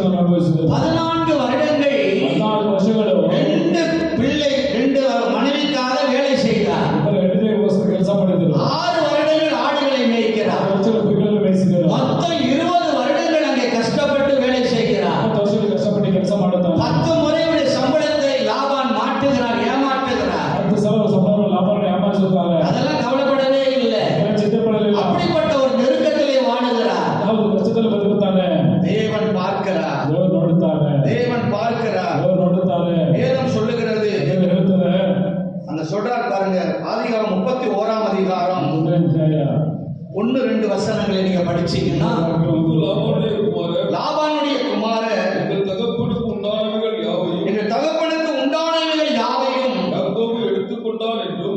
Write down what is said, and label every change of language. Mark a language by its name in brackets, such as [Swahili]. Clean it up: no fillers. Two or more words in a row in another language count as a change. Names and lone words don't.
[Kannada] ಅನುಭವಿಸಿದರು. [Tamil] 14 வருடங்கள் [Kannada] 14 ವರ್ಷಗಳು [Tamil] 2 மனைவிக்காக வேலை செய்தார். [Kannada] ಇಬ್ಬರು ಹೆಂಡತಿಗೋಸ್ಕರ ಕೆಲಸ ಮಾಡಿದರು. [Tamil] 6 வருடங்கள் ಆಡುகளை மேய்க்கிறார். [Kannada] 6 ವರ್ಷಗಳು ಕುರಿಗಳನ್ನು ಮೇಯಿಸಿದರು. [Tamil] மொத்தம் 20 வருடங்கள் அங்கே கஷ்டப்பட்டு வேலை செய்கிறார். [Kannada] 20 ವರ್ಷಗಳು ಕಷ್ಟಪಟ್ಟು ಕೆಲಸ ಮಾಡುತ್ತಾನೆ. [Tamil] 10 முறையுடைய சம்பளத்தை லாபான் மாட்டுகிறார், ஏமாற்றுகிறார். [Kannada] 10 ಸಾವಿರ ಸಂಬಳ ಲಾಭವನ್ನು ಯಾಮಾರಿಸುತ್ತಾರೆ. [Tamil] அதெல்லாம் கவலைப்படவே இல்லை. [Kannada] ಚಿಂತೆ ಪಡಲಿಲ್ಲ. [Tamil] அப்படிப்பட்ட ஒரு நெருக்கத்திலே வாழுகிறார். [Kannada] ಯಾವುದು ಕಷ್ಟದಲ್ಲಿ ಬದುಕುತ್ತಾನೆ. [Tamil] தேவன் பார்க்கிறார். [Kannada] ದೇವರು ನೋಡುತ್ತಾರೆ. [Tamil] தேவன் பார்க்கிறார். [Kannada] ದೇವರು ನೋಡುತ್ತಾರೆ. [Tamil] வேதம் சொல்லுகிறது. [Kannada] ದೇವರು ಹೇಳುತ್ತದೆ. [Tamil] அந்த சொல்றார் பாருங்க, ஆதிகாரம் 31ஆம் அதிகாரம் 1-2 வசனங்களை நீங்க படிச்சீங்கன்னா, லாபானுடைய குமாரர் எங்கள் தகப்பனுக்கு உண்டானவைகள் யாவையும் எங்கள் தகப்பனுக்கு உண்டானவைகள் யாவையும் யாக்கோபு எடுத்துக்கொண்டான் என்றும்